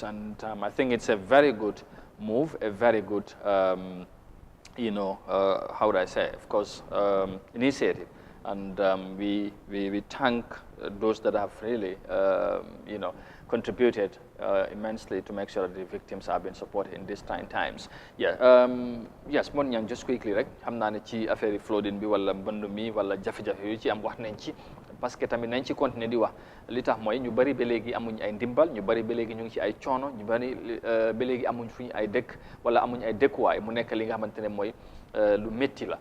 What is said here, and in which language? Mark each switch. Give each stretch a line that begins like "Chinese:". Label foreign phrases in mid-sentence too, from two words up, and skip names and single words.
English: And I think it's a very good move, a very good, how would I say, of course, initiative. And we thank those that have really, contributed immensely to make sure that the victims have been supported in these trying times. Yes, Mon Yang, just quickly,
Wolof: rek xam naa ne ci affaire flooding bi wala mbënd mi wala jafe-jafe yu ci am wax nañ ci,
French: parce que
Wolof: tamit nañ ci continuer di wax li tax mooy ñu bari ba léegi amuñ ay ndimbal, ñu bari ba léegi ñu ngi ci ay coono, ñu bari ba léegi amuñ fuñ ay dëkk wala amuñ ay dëkkuwaay, mu nekk li nga xamante ne mooy lu métti la.